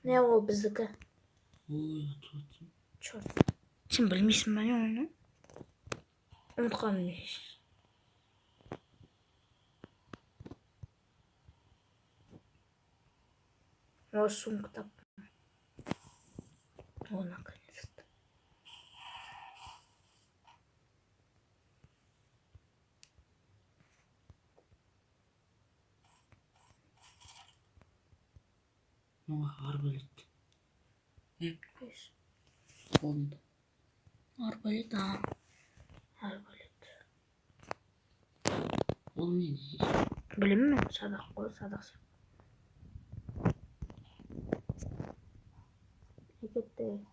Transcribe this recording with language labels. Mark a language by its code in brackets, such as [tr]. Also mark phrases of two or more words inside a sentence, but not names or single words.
[kk] Не ол біздікі? Ой, атып атсың. Чорт. Сен білмейсің ба не оны? Ұмытқаным не? О, сумка таптым. [ru] О, наконец-то. [kk] Арбалет. Қолында. Арбалет, арбалет. Ол не дейді? Білемін мен, садақ қой, садақ сен. Әкетті.